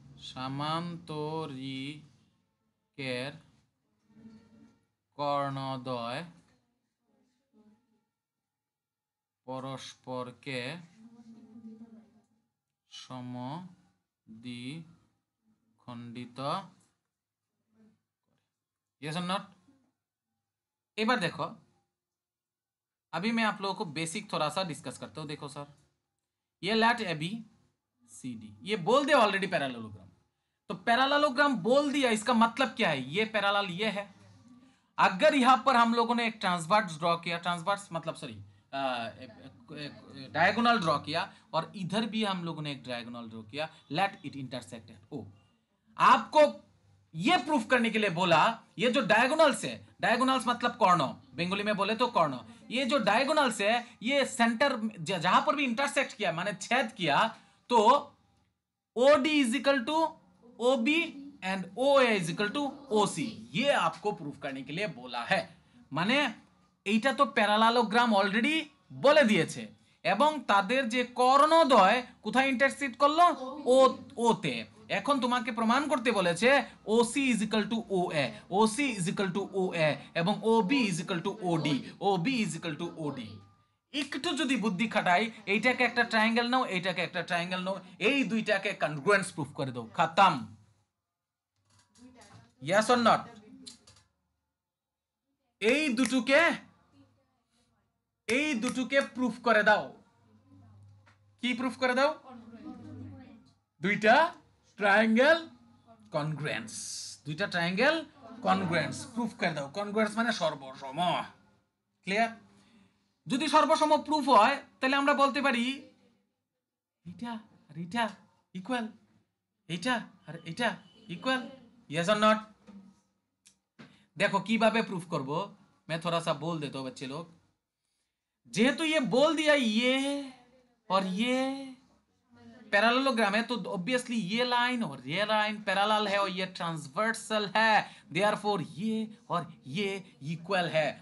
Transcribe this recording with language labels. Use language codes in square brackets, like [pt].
[bn] সামান্তরিকের কর্ণদ্বয় পরস্পরকে সমদ্বিখণ্ডিত। [en] Yes or not? [hi] एक बार देखो, अभी मैं आप लोगों को बेसिक थोड़ा सा डिस्कस करता हूं। देखो सर, ये late A B C D, ये बोल दिया ऑलरेडी पैरेललोग्राम। तो पैरेललोग्राम बोल दिया, इसका मतलब क्या है? ये पैरेलल ये है। अगर यहां पर हम लोगों ने एक ट्रांसवर्स ड्रॉ किया, ट्रांसवर्स मतलब सॉरी डायगोनल ड्रॉ किया, और इधर भी हम लोगों ने एक डायगोनल ड्रॉ किया, लेट इट इंटरसेक्ट एट ओ। आपको ये प्रूफ करने के लिए बोला, ये जो डायगोनल्स है, डायगोनल्स मतलब कॉर्नर, बंगाली में बोले तो कॉर्नर, ये जो डायगोनल्स है ये सेंटर जहां पर भी इंटरसेक्ट किया माने छेद किया, तो OD is equal to OB and OA is equal to OC, ये आपको प्रूफ करने के लिए बोला है। [bn] মানে এইটা তো প্যারালালোগ্রাম অলরেডি বলে দিয়েছে, এবং তাদের যে কর্ণদ্বয় কোথায় ইন্টারসেক্ট করলো? ও তে। এখন তোমাকে প্রমাণ করতে বলেছে OC is equal to OA, OC is equal to OA এবং OB is equal to OD, OB is equal to OD। একটু যদি বুদ্ধি খাটাই, এইটাকে একটা ট্রায়াঙ্গেল নাও, এইটাকে একটা ট্রায়াঙ্গেল নাও, এই দুইটাকে কনগ্রুয়েন্স প্রুফ করে দাও, খতম। [en] Yes or not? [bn] এই দুটোকে প্রুফ করে দাও। কি প্রুফ করে দাও? দুইটা ট্রায়াঙ্গেল কনগ্রুয়েন্স, দুইটা ট্রায়াঙ্গেল কনগ্রুয়েন্স প্রুফ করে দাও। কনগ্রুয়েন্স মানে সর্বসম। ক্লিয়ার? যদি সর্বসম প্রুফ হয় তাহলে আমরা বলতে পারি এটা আর এটা ইকুয়াল, এটা আর এটা ইকুয়াল। [en] Yes or not? [hi] देखो [bn] কিভাবে প্রুফ করব, [hi] मैं थोड़ा सा बोल देता हूं बच्चे लोग। जेहेतु ये बोल दिया ये और ये पैरेललोग्राम है, तो ऑब्वियसली ये लाइन और ये लाइन पैरेलल है और ये ट्रांसवर्सल है, देयरफॉर ये और ये इक्वल है।